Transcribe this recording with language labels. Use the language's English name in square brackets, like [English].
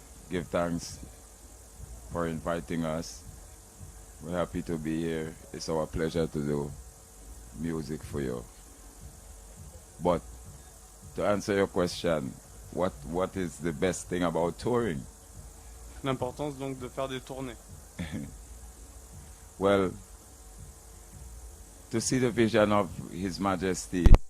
[English] Give thanks for inviting us. We're happy to be here. It's our pleasure to do music for you. But to answer your question, what is the best thing about touring? [French] L'importance donc de faire des tournées. [English] Well, to see the vision of His Majesty.